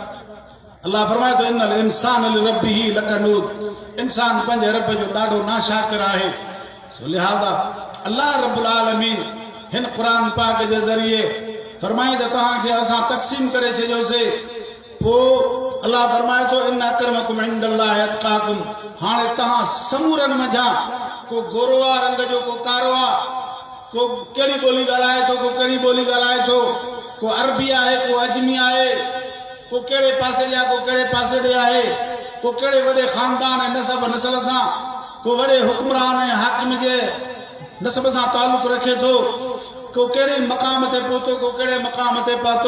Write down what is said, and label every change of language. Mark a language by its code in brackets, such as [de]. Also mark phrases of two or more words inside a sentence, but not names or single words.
[sd] अल्लाह फरमाए थो [ar] إن الإنسان لربه لكنود, [sd] इंसान पंहिंजे रब जो ॾाढो नाशाकिर आहे। लिहाज़ा [ar] الله رب العالمين [sd] हिन क़ुरान पाक जे ज़रिए फरमाई त तव्हांखे असां तक़सीम करे छॾियोसीं। पोइ अल्लाह फरमाए थो [ar] إن أكرمكم عند الله أتقاكم, [sd] हाणे तव्हां समूरनि मंझां को गोरो आहे रंग जो, को कारो आहे, को कहिड़ी ॿोली ॻाल्हाए थो, को कहिड़ी ॿोली ॻाल्हाए थो, को अरबी आहे, को अजमी आहे, को कहिड़े पासे ॾे आहे, को कहिड़े पासे ॾे आहे, को कहिड़े वॾे ख़ानदान ऐं नसब नसल सां, को वॾे हुक्मरान ऐं हाकिम जे नसब सां तालुक़ रखे थो, को कहिड़े मक़ाम ते पहुतो, को कहिड़े मक़ाम ते पहुतो।